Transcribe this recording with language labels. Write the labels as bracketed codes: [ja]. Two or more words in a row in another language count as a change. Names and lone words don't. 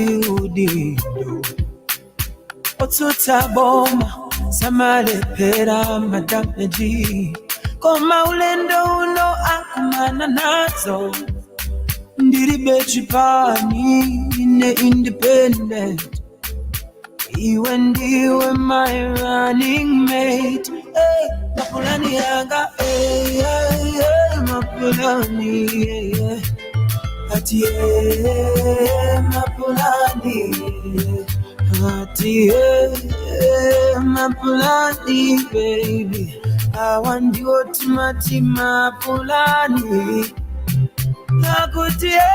[ny] udindo otsutsa boma samalepera madameji koma ulendo uno akumana nazo ndiribe chipani ine independent iwe ndiwe [en] my running mate [ny] mapulani yanga mapulani ati mapulani ati mapulani [en] baby I want you to [ny] mapulani akuti